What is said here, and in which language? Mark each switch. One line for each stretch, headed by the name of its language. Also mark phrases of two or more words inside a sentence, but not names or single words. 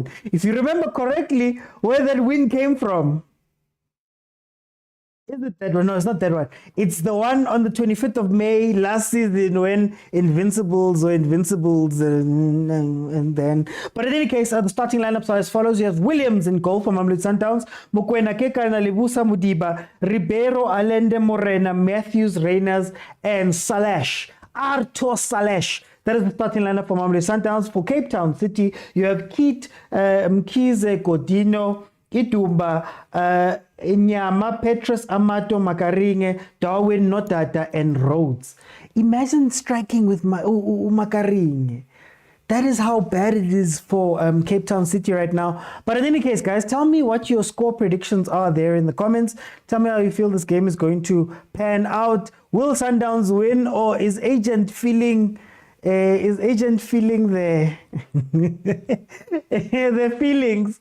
English: If you remember correctly, where that win came from. Is it that one? No, it's not that one. It's the one on the 25th of May last season when Invincibles and then. But in any case, the starting lineups are as follows. You have Williams in goal for Mamelodi Sundowns, Mokwena, Kekana, Lebusa Mudiba, Ribeiro, Allende Morena, Matthews, Reyners, and Salash. Arthur Salash. That is the starting lineup for Mamelodi Sundowns. For Cape Town City, you have Keith, Mkize, Godino, Itumba, Nyama, Petrus, Amato, Makaringe, Darwin, Notata, and Rhodes. Imagine striking with Makaringe. That is how bad it is for Cape Town City right now. But in any case, guys, tell me what your score predictions are there in the comments. Tell me how you feel this game is going to pan out. Will Sundowns win, or is Agent feeling the the feelings?